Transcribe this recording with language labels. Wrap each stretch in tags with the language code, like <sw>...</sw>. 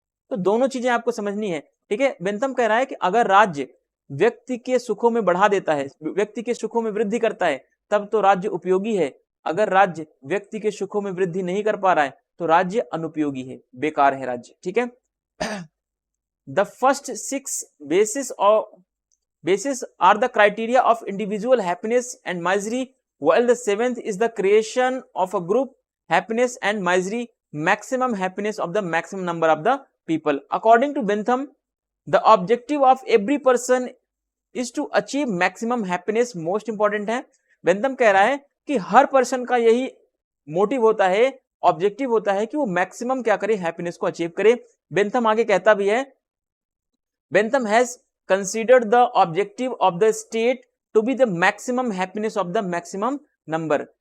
<hi>तो दोनों चीजें आपको समझनी है। ठीक है, बेंथम कह रहा है कि अगर राज्य व्यक्ति के सुखों में बढ़ा देता है, व्यक्ति के सुखों में वृद्धि करता है, तब तो राज्य उपयोगी है। अगर राज्य व्यक्ति के सुखों में वृद्धि नहीं कर पा रहा है तो राज्य अनुपयोगी है, बेकार है राज्य। ठीक है,</hi> <en>The first 6 basis of basis are the criteria of individual happiness and misery, while the seventh is the creation of a group happiness and misery, maximum happiness of the maximum number of the people. According to Bentham, the objective of every person is to achieve maximum happiness. Most important</en> <hi>है, Bentham कह रहा है कि हर person का यही motive होता है, objective होता है कि वो मैक्सिमम क्या करे, हैप्पीनेस को अचीव करे. बेंथम आगे कहता भी है,</hi> <en>Bentham has considered the objective of the state to be the maximum happiness of the maximum number.</en>